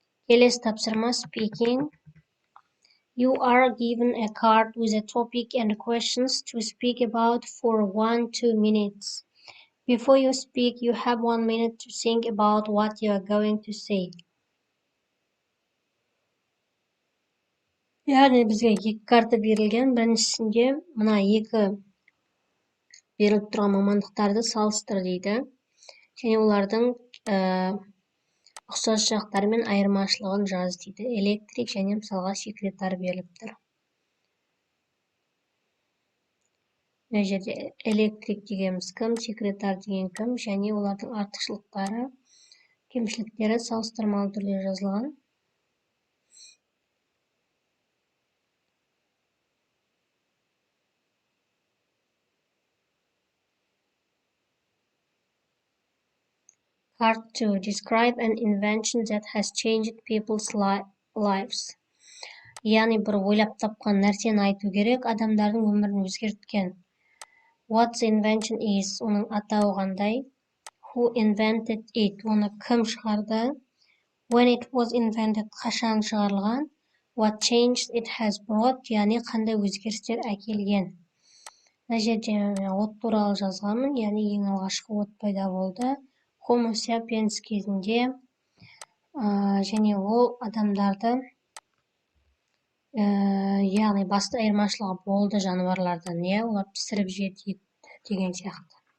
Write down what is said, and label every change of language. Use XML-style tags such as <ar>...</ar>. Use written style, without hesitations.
<kk>Келесі тапсырма speaking.</kk> <en>You are given a card with a topic and questions to speak about for 1-2 minutes. Before you speak, you have 1 minute to think about what you are going to say.</en> <kk>Яғни бізге 2 карта берілген. Біріншісінде мына 2 беріліп тұрған мамандықтарды салыстыр дейді. Және олардың ұқсас жақтары мен айырмашылығын жаз дейді. Электрик және мысалға секретар беріліп тұр. Мына жерде электрик дегеніміз кім, секретар деген кім, және олардың артықшылықтары, кемшіліктері салыстырмалы түрде жазылған.</kk> <en>Part 2. Describe an invention that has changed people's lives.</en> <kk>Яғни бір ойлап тапқан нәрсені айту керек, адамдардың өмірін өзгерткен.</kk> <en>What the invention is,</en> <kk>оның атауы қандай.</kk> <en>Who invented it,</en> <kk>оны кім шығарды.</kk> <en>When it was invented,</en> <kk>қашан шығарылған.</kk> <en>What change it has brought,</en> <kk>яғни қандай өзгерістер әкелген. Мына жерде от туралы жазғанмын, яғни ең алғашқы от пайда болды. Homo sapiens кезінде және ол адамдарды, яғни басты айырмашылығы болды жануарлардан, олар пісіріп жеді деген сияқты.</kk>